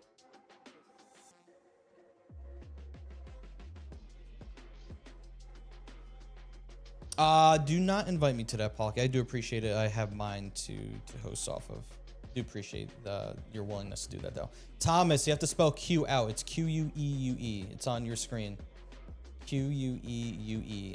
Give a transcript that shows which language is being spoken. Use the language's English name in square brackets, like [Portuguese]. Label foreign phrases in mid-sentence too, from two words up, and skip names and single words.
[English] Do not invite me to that, Palkia. I do appreciate it. I have mine to host off of. Do appreciate your willingness to do that, though. Thomas, you have to spell Q out. It's Q-U-E-U-E. It's on your screen. Q-U-E-U-E.